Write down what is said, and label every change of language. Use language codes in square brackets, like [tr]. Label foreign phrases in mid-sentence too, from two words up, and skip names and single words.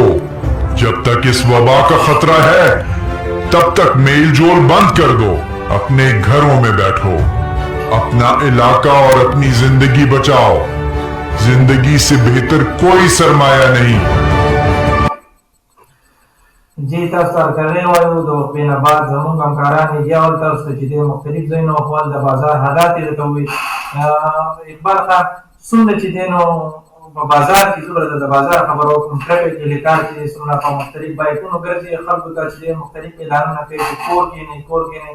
[ur] جب تک اس وبا کا خطرہ ہے تب تک میل جول بند کر دو. اپنے گھروں میں بیٹھو، اپنا علاقہ اور اپنی زندگی بچاؤ. زندگی سے بہتر کوئی سرمایہ نہیں. [ps] जी تاسو ته کړی وایو د وقفې نه بعد زموږ همکاران یې بیا ورته تاسو ته چې دی مختلف ځایونه وښول د بازار حالات یې درته وویل. اقبال خان څومره چې دی نو په بازار کې څومره د بازار خبره وکړم ټرافیک اهلکار چې څومره په مختلف بایکونو ګرځي خلکو ته چې دی مختلف اعلانونه کوي چې کور کښېنئ کور کښېنئ.